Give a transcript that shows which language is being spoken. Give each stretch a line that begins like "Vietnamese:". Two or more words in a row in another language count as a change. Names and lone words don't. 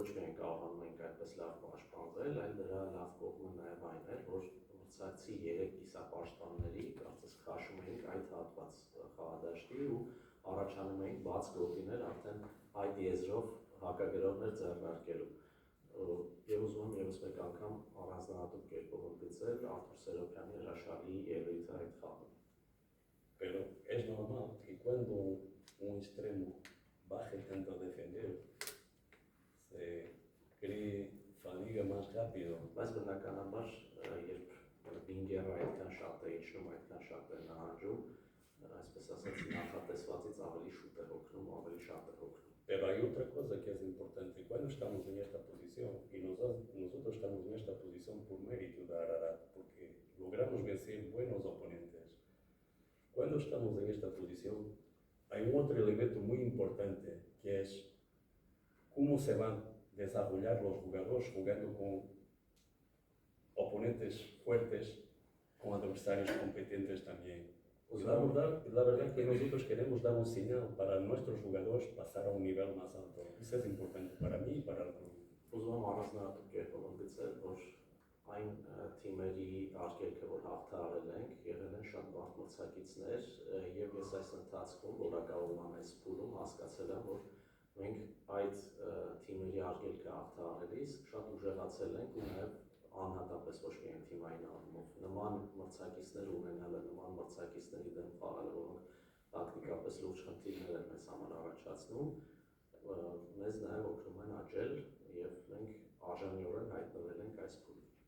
Armenian: միայն կարողանում ենք այդպես լավ պաշտպանվել, այլ դրա լավ կողմը նաև այն էր, որ մրցակցի 3 կիսապաշտպանների կարծես քաշում էինք այդ հատված խաղադաշտի ու առաջանում էինք բաց գոտիներ արդեն այդ եզրով հակագրողներ ձեռնարկելու։ Եվ ուզում եմ ևս մեկ անգամ առանձնահատուկ կերպով ընդգծել Արթուր Սերոբյանի հրաշալի ելույթը այդ խաղում։
Spanish: Pero es normal que cuando un extremo baje tanto a defender, se cree fatiga más rápido.
Armenian: Բայց բնականաբար, երբ Բինգերը այդքան շատ է իջնում, այդքան շատ է նահանջում, այսպես ասած նախատեսվածից ավելի շուտ է հոգնում, ավելի շատ է հոգնում։
Spanish: Pero hay otra cosa que es importante. Cuando estamos en esta posición, y nosotros estamos en esta posición por mérito de Ararat, porque logramos vencer buenos oponentes. Cuando estamos en esta posición, hay un otro elemento muy importante, que es cómo se van a desarrollar los jugadores jugando con oponentes fuertes, con adversarios competentes también. La verdad que nosotros queremos dar un señal para nuestros jugadores pasar a un nivel más alto. Eso es importante para mí y para el club.
Armenian: Ուզում եմ առանձնահատուկ կերպով ընդգծել, որ այն թիմերի արգելքը, որ հաղթահարել ենք, եղել են շատ բարդ մրցակիցներ, եւ ես այս ընթացքում որակավորման այս փուլում հասկացել եմ, որ մենք այդ թիմերի արգելքը հաղթահարելիս շատ ուժեղացել ենք ու նաեւ անհատապես ոչ միայն թիմային առումով նման մրցակիցներ ունենալը, նման մրցակիցների դեմ խաղալը, որոնք տակտիկապես լուրջ խնդիրներ են մեզ համար առաջացնում, մեզ նաեւ օգնում են աճել եւ մենք արժանիորեն հայտնվել ենք այս փուլում։